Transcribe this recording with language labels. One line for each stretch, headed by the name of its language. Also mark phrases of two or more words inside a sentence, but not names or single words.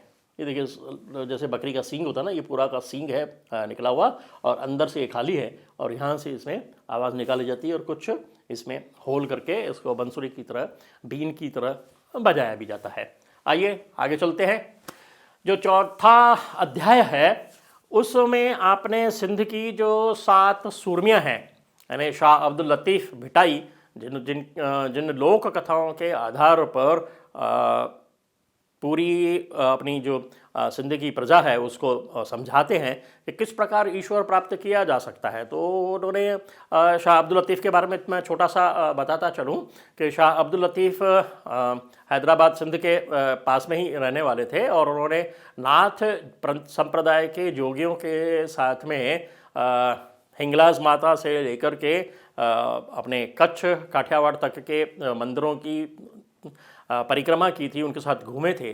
Hindi: ये देखिए, जैसे बकरी का सींग होता है ना, ये पूरा का सींग है निकला हुआ और अंदर से ये खाली है और यहाँ से इसमें आवाज़ निकाली जाती है और कुछ इसमें होल करके इसको बंसुरी की तरह, बीन की तरह बजाया भी जाता है। आइए आगे चलते हैं। जो चौथा अध्याय है उसमें आपने सिंध की जो 7 सूरमियाँ हैं, यानी शाह अब्दुल लतीफ़ भिटाई, जिन लोक कथाओं के आधार पर पूरी अपनी जो सिंध की प्रजा है उसको समझाते हैं कि किस प्रकार ईश्वर प्राप्त किया जा सकता है। तो उन्होंने शाह अब्दुल लतीफ़ के बारे में मैं छोटा सा बताता चलूँ कि शाह अब्दुल लतीफ़ हैदराबाद सिंध के पास में ही रहने वाले थे और उन्होंने नाथ संप्रदाय के जोगियों के साथ में हिंगलाज माता से लेकर के अपने कच्छ काठियावाड़ तक के मंदिरों की परिक्रमा की थी, उनके साथ घूमे थे।